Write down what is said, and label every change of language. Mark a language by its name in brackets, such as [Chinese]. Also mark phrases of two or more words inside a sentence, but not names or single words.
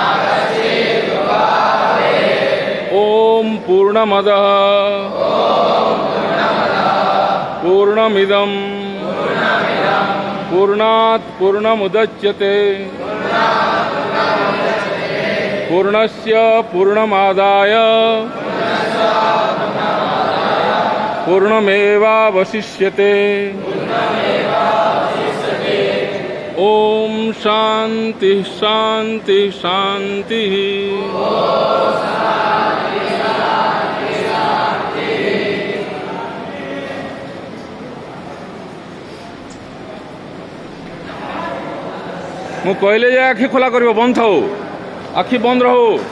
[Sanskrit] ओम पूर्णमदः पूर्णमिदं पूर्णात् पूर्णमुदच्यते पूर्णस्य पूर्णमादाय पूर्णमेवावशिष्यते। ओम शांति शांति शांति। [Odia] ମୁଁ କହିଲେ ଯେ ଆଖି ଖୋଲା କରିବ, ବନ୍ଦ ଥାଅ, ଆଖି ବନ୍ଦ ରହ,